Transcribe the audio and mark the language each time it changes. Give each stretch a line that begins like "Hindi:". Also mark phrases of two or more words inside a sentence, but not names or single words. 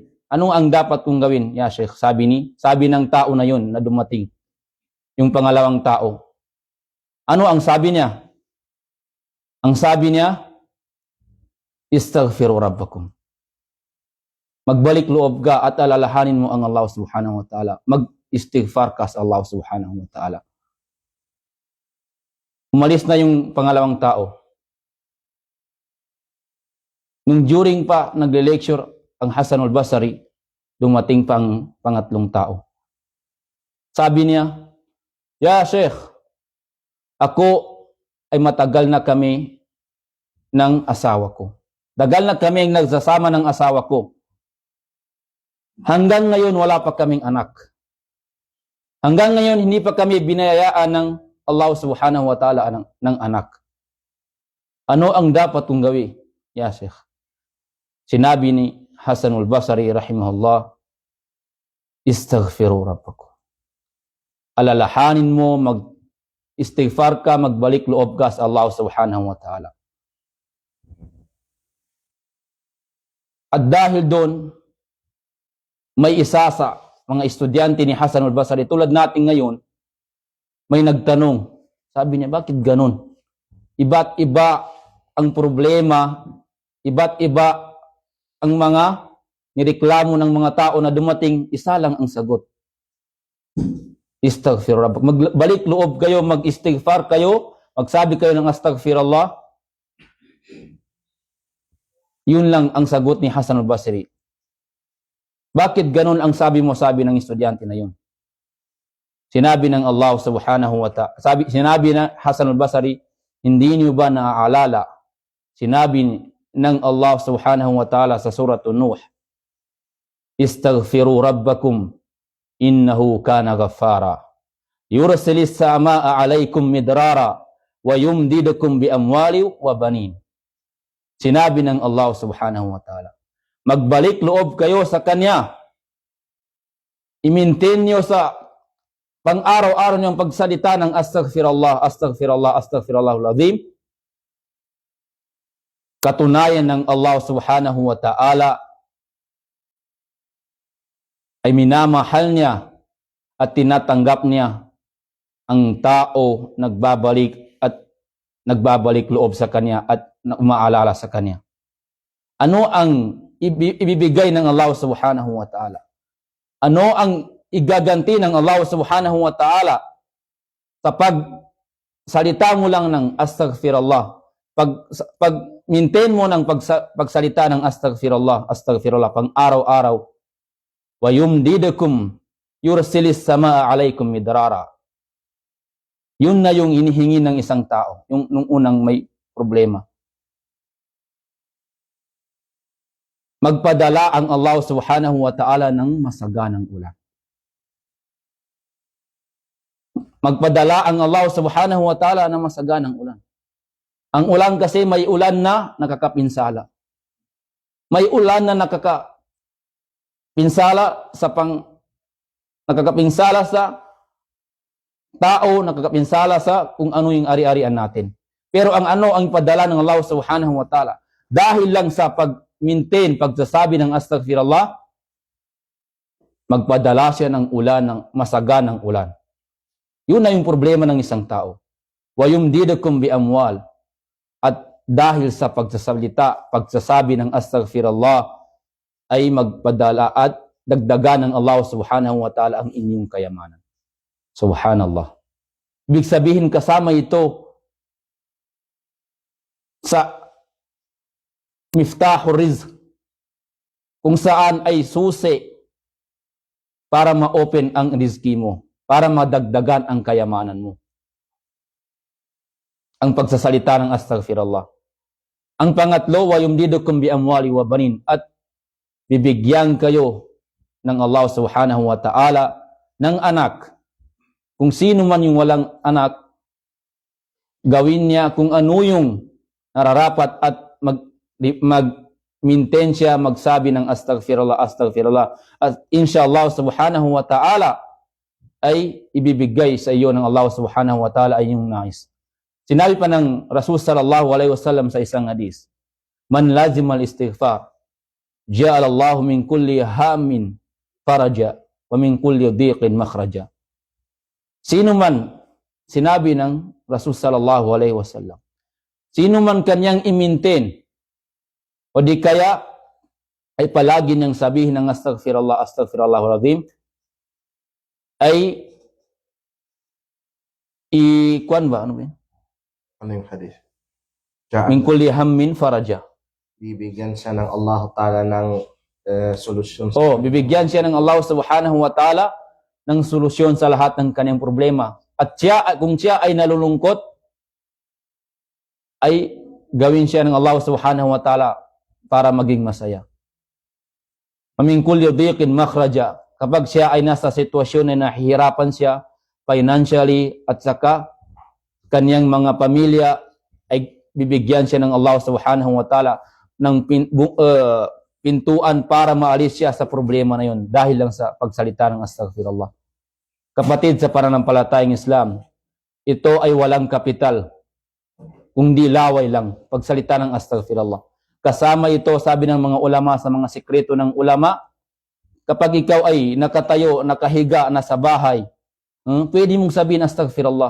Filipino: Ano ang dapat kong gawin?
Arabic: يا شيخ,
Filipino: sabi ng tao na yun na dumating, yung pangalawang tao. Ano ang sabi niya? Ang sabi niya,
Arabic: استغفروا ربكم.
Filipino: Magbalik loob ka at alalahanin mo ang Allah
Arabic: سبحانه وتعالى.
Filipino: Mag-istighfar ka sa Allah
Arabic: سبحانه وتعالى.
Filipino: Umalis na yung pangalawang tao. Nung during pa nagle-lecture ang Hasan al-Basri, dumating pang pangatlong tao. Sabi niya,
Arabic: يا شيخ,
Filipino: ako ay matagal na kami ng asawa ko. Tagal na kami nagsasama ng asawa ko. Hanggang ngayon wala pa kaming anak. Hanggang ngayon hindi pa kami binayayaan ng Allah
Arabic: سبحانه وتعالى
Filipino: ng anak. Ano ang dapat kong gawin?
Arabic: يا شيخ.
Filipino: Sinabi ni Hasan al-Basri rahimahullah,
Arabic: استغفروا ربكم.
Filipino: Alalahanin mo, mag-istighfar ka, magbalik loob ka sa Allah
Arabic: سبحانه وتعالى.
Filipino: At dahil doon, may isa sa mga estudyante ni Hasan al-Basri, tulad natin ngayon, may nagtanong. Sabi niya, bakit ganun? Iba't iba ang problema, iba't iba ang mga nireklamo ng mga tao na dumating, isa lang ang sagot.
Arabic: استغفر ربك.
Filipino: Magbalik loob kayo, mag-istighfar kayo, magsabi kayo ng astaghfirullah. Yun lang ang sagot ni Hasan al-Basri. Bakit ganun ang sabi ng estudyante na yun? Sinabi ng Allah
Arabic: سبحانه وتعالى,
Filipino: sinabi na Hasan al-Basri, hindi niyo ba naaalala? Sinabi ng Allah
Arabic: سبحانه وتعالى
Filipino: sa surah Nuh,
Arabic: استغفروا ربكم إنه كان غفارا يرسل السماء عليكم مدرارا ويمددكم بأموال وبنين.
Filipino: Sinabi ng Allah
Arabic: سبحانه وتعالى,
Filipino: magbalik loob kayo sa Kanya. I-maintain nyo sa pang-araw-araw niyong pagsalita ng
Arabic: أستغفر الله، أستغفر الله، أستغفر الله العظيم.
Filipino: Katunayan ng Allah
Arabic: سبحانه وتعالى
Filipino: ay minamahal niya at tinatanggap niya ang tao nagbabalik loob sa Kanya at umaalala sa Kanya. Ano ang ibibigay ng Allah
Arabic: سبحانه وتعالى?
Filipino: Ano ang igaganti ng Allah
Arabic: سبحانه وتعالى
Filipino: sa pagsalita mo lang ng astaghfirullah? Pag maintain mo ng pagsalita ng
Arabic: أستغفر الله، أستغفر الله,
Filipino: pang araw-araw,
Arabic: ويمددكم يرسل السماء عليكم مدرارا.
Filipino: Yun na yung inihingi ng isang tao, nung unang may problema. Magpadala ang Allah
Arabic: سبحانه وتعالى
Filipino: ng masaganang ulan. Magpadala ang Allah
Arabic: سبحانه وتعالى
Filipino: ng masaganang ulan. Ang ulan kasi may ulan na nakakapinsala. May ulan na nakakapinsala sa tao, nakakapinsala sa kung ano yung ari-arian natin. Pero ang padala ng Allah
Arabic: سبحانه وتعالى,
Filipino: dahil lang sa pag-maintain, pagsasabi ng astaghfirullah, magpadala siya ng ulan, ng masaganang ulan. Yun na yung problema ng isang tao.
Arabic: ويمددكم بأموال.
Filipino: At dahil sa pagsasabi ng astaghfirullah, ay magpadala at dagdagan ng Allah
Arabic: سبحانه وتعالى
Filipino: ang inyong kayamanan. Subhanallah. Ibig sabihin kasama ito sa
Arabic: مفتاح الرزق,
Filipino: kung saan ay susi para ma-open ang rizki mo, para madagdagan ang kayamanan mo. Ang pagsasalita ng astaghfirullah. Ang pangatlo,
Arabic: ويمددكم بأموال وبنين,
Filipino: at bibigyan kayo ng Allah
Arabic: سبحانه وتعالى
Filipino: ng anak. Kung sino man yung walang anak, gawin niya kung ano yung nararapat at mag-maintain siya, magsabi ng
Arabic: أستغفر الله، أستغفر الله. At إن شاء الله سبحانه وتعالى,
Filipino: ay ibibigay sa iyo ng Allah
Arabic: سبحانه وتعالى
Filipino: ay yung nais. Sinabi pa ng Rasul
Arabic: صلى الله عليه وسلم
Filipino: sa isang hadis,
Arabic: من لزم الاستغفار جعل الله من كل هم فرجا ومن كل ضيق مخرجا.
Filipino: Sino man, sinabi ng Rasul
Arabic: صلى الله عليه وسلم,
Filipino: sino man kanyang i-maintain, o di kaya ay palagi niyang sabihin ng
Arabic: أستغفر الله، أستغفر الله العظيم,
Filipino: ay i-kwan ba? Ano ba yun? Ano yung hadith?
Arabic: من كل هم فرجا.
Filipino: Bibigyan siya ng
Arabic: الله تعالى
Filipino: ng solusyon. Bibigyan siya ng Allah
Arabic: سبحانه وتعالى
Filipino: ng solusyon sa lahat ng kanyang problema. At kung siya ay nalulungkot, ay gawin siya ng Allah
Arabic: سبحانه وتعالى
Filipino: para maging masaya.
Arabic: من كل ضيق مخرجا.
Filipino: Kapag siya ay nasa sitwasyon na nahihirapan siya financially at saka kanyang mga pamilya, ay bibigyan siya ng Allah
Arabic: سبحانه وتعالى
Filipino: ng pintuan para maalis siya sa problema na yun dahil lang sa pagsalita ng astaghfirullah. Kapatid sa pananampalatayang Islam, ito ay walang kapital, kundi laway lang, pagsalita ng astaghfirullah. Kasama ito, sabi ng mga ulama sa mga sikreto ng ulama, kapag ikaw ay nakatayo, nakahiga, nasa bahay, pwede mong sabihin astaghfirullah.